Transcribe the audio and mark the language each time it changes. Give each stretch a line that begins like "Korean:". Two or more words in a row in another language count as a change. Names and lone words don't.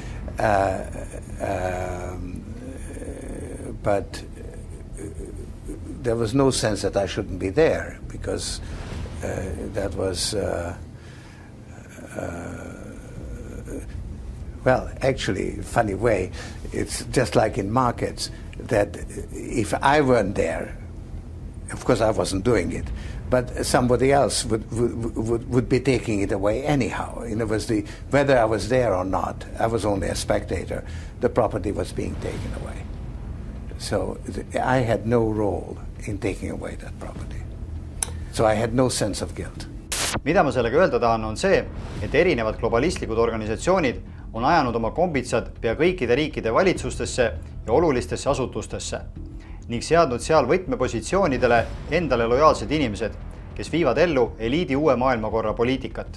English: But there was no sense that I shouldn't be there, because that was, well, actually, funny way, it's just like in markets, that if I weren't there, of course I wasn't doing it, but somebody else would be taking it away anyhow. You know, whether I was there or not, I was only a spectator. The property was being taken away. So I had no role in taking away that property. So I had no sense of guilt.
Estonian: Mida ma sellega öelda tahan, on see, et erinevad globalistlikud organisatsioonid on ajanud oma kombitsad pea kõikide riikide valitsustesse ja olulistesse asutustesse ning seadnud seal võtmepositsioonidele endale lojaalsed inimesed, kes viivad ellu eliidi uue maailmakorra poliitikat.